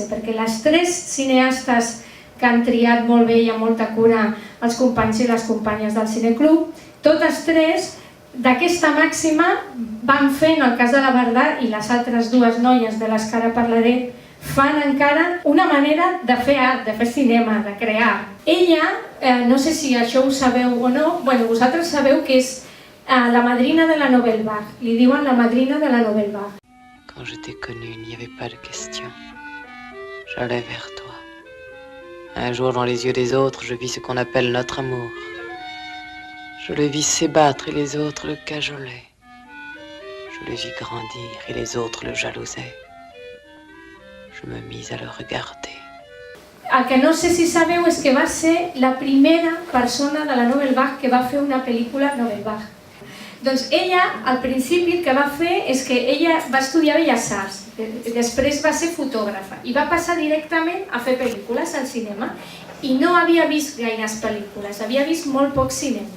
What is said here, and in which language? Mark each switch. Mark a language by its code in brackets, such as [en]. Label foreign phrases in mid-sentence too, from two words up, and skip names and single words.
[ca] Perquè les 3 cineastes que han triat molt bé i amb molta cura els companys i les companyes del Cineclub, totes 3 d'aquesta màxima van fer, en el cas de la Verdà i les altres dues noies de les que ara parlaré, fan encara una manera de fer art, de fer cinema, de crear. Ella, no sé si això ho sabeu o no, bueno, vosaltres sabeu que és la madrina de la Nouvelle Vague, li diuen la madrina de la Nouvelle Vague. [fr] Quand je t'ai connue, il n'y avait pas de question. J'allais vers toi. Un jour, dans les yeux des autres, je vis ce qu'on appelle notre amour. Je le vis s'ébattre et les autres le cajolaient. Je le vis grandir et les autres le jalousaient. Je me mis à le regarder. [ca] El que no sé si sabeu és que va ser la primera persona de la Nouvelle Vague que va fer una pel·lícula Nouvelle Vague. Doncs ella, al principi, el que va fer és que ella va estudiar Belles Arts, després va ser fotògrafa i va passar directament a fer pel·lícules al cinema i no havia vist gaires pel·lícules, havia vist molt poc cinema.